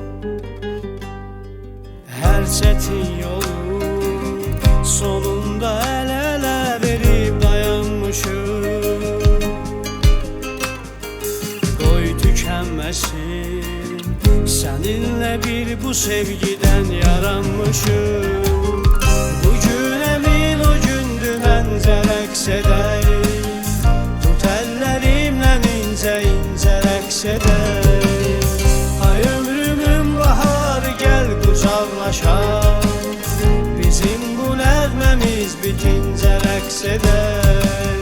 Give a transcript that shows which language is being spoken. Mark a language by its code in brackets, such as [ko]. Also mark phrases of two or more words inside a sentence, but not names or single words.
[tr] Her çetin yolun sonunda el ele verip dayanmışız. Qoy tükenmesin, seninle bir bu sevgiden yaranmışız. [az] Bugün emin o gündü məncə rəqs edək, tut əllərimlə incə incə rəqs edək. Ay ömrümün baharı gəl qucaqlaşaq, bizim bu nəğməmiz bitincə rəqs edək.